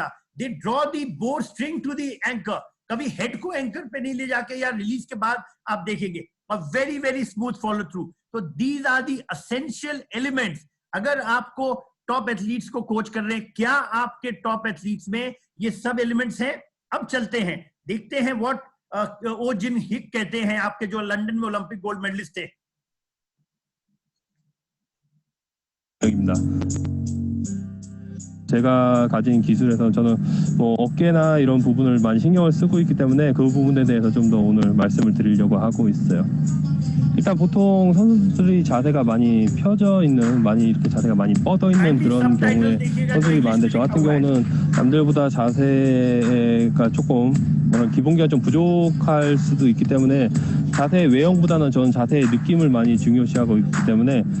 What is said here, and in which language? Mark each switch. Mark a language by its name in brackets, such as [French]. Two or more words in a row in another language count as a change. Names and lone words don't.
[English] they draw the bow string to the anchor, [Hindi] कभी हेड को एंकर पे नहीं ले जाके, या रिलीज के बाद आप देखेंगे, और [English] very very smooth follow through. [Hindi] तो [English] these are the essential elements. [Hindi] अगर आपको [English] top athletes [Hindi] को कोच कर रहे हैं, क्या आपके [English] top athletes [Hindi] में ये सब एलिमेंट्स हैं? अब चलते हैं, देखते हैं व्हाट ओ जिन हिक कहते हैं, आपके जो लंदन में [English] Olympic gold medalist [Hindi] थे। [Korean] 제가 가진 기술에서 저는 뭐 어깨나 이런 부분을 많이 신경을 쓰고 있기 때문에 그 부분에 대해서 좀 더 오늘 말씀을 드리려고 하고 있어요. 일단 보통 선수들이 자세가 많이 펴져 있는, 많이 이렇게 자세가 많이 뻗어 있는 그런 경우에 선수들이 많은데, 저 같은 경우는 남들보다 자세가 조금 기본기가 좀 부족할 수도 있기 때문에 자세의 외형보다는 저는 자세의 느낌을 많이 중요시하고 있기 때문에